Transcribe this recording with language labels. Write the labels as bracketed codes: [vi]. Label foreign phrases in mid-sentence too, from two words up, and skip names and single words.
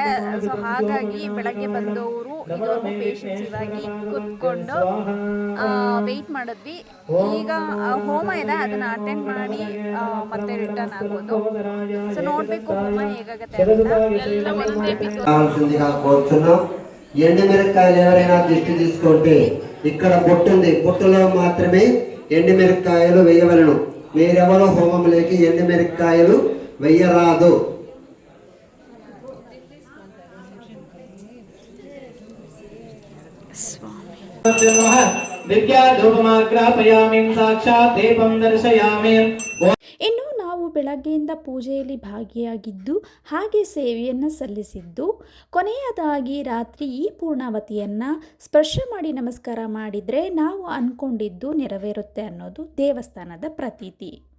[kn] ಸೊ ಹಾಗಾಗಿ ಬೆಳಗ್ಗೆ ಬಂದವರು ಇದುವರೆಗೂ ಪೇಷನ್ಸ್ ಇವಾಗಿ ಕೂತ್ಕೊಂಡು ವೆಯ್ಟ್ ಮಾಡಿದ್ವಿ. ಈಗ ಹೋಮ ಇದೆ, ಅದನ್ನ ಅಟೆಂಡ್ ಮಾಡಿ ಮತ್ತೆ ರಿಟರ್ನ್ ಆಗೋದು. ಸೊ ನೋಡ್ಬೇಕು ಹೋಮ ಹೇಗಾಗತ್ತೆ ಅಂತ. [te] ఎండుమిరపకాయలు ఎవరైనా దిష్టి తీసుకుంటే ఇక్కడ బొట్టు ఉంది, బొట్టులో మాత్రమే ఎండుమిరపకాయలు వేయవలను. మీరెవరో హోమంలోకి ఎండుమిరపకాయలు వేయరాదు. [kn] ಇನ್ನು ನಾವು ಬೆಳಗ್ಗೆಯಿಂದ ಪೂಜೆಯಲ್ಲಿ ಭಾಗಿಯಾಗಿದ್ದು ಹಾಗೆ ಸೇವೆಯನ್ನು ಸಲ್ಲಿಸಿದ್ದು, ಕೊನೆಯದಾಗಿ ರಾತ್ರಿ ಈ ಪೂರ್ಣಾವತಿಯನ್ನು ಸ್ಪರ್ಶ ಮಾಡಿ ನಮಸ್ಕಾರ ಮಾಡಿದರೆ ನಾವು ಅಂದ್ಕೊಂಡಿದ್ದು ನೆರವೇರುತ್ತೆ ಅನ್ನೋದು ದೇವಸ್ಥಾನದ ಪ್ರತೀತಿ.